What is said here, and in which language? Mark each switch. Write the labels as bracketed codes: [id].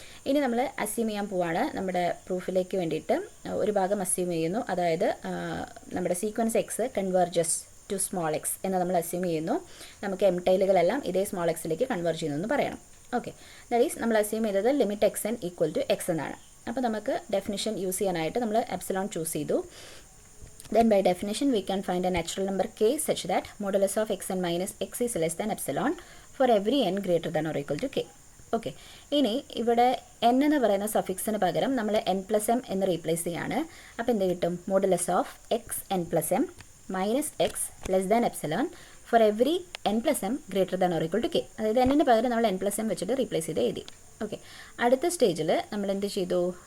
[ml] ഇനി നമ്മൾ അസ്യൂം ചെയ്യാൻ പോവാണ് നമ്മുടെ പ്രൂഫിലേക്ക് വേണ്ടിയിട്ട്. ഒരു ഭാഗം അസ്യൂം ചെയ്യുന്നു, അതായത് നമ്മുടെ sequence X converges to small X എന്ന് നമ്മൾ അസ്യൂം ചെയ്യുന്നു. നമുക്ക് എം ടെയിലുകളെല്ലാം ഇതേ സ്മോൾ എക്സിലേക്ക് കൺവെർജ് ചെയ്യുന്നു എന്ന് പറയണം. ഓക്കെ. ദാറ്റ് ഈസ് നമ്മൾ അസ്യൂം ചെയ്തത് limit X N equal to X എന്നാണ്. അപ്പോൾ നമുക്ക് ഡെഫിനിഷൻ യൂസ് ചെയ്യാനായിട്ട് നമ്മൾ എപ്സിലോൺ ചൂസ് ചെയ്തു. [en] Then by definition we can find a natural number k such that modulus of xn minus x is less than epsilon for every n greater than or equal to k. [ml] Okay. ഇനി ഇവിടെ n എന്ന് പറയുന്ന സഫിക്സിന് പകരം നമ്മൾ n+m എന്ന് replace ചെയ്യാണ്. അപ്പോൾ എന്ത് കിട്ടും? [en] Modulus of x n plus m minus x less than epsilon for every n+m greater than or equal to k. [ml] അതായത് n-ന് പകരം നമ്മൾ n+m വെച്ചിട്ട് റീപ്ലേസ് ചെയ്ത് എഴുതി. ഓക്കെ. അടുത്ത സ്റ്റേജിൽ നമ്മൾ എന്ത് ചെയ്തു?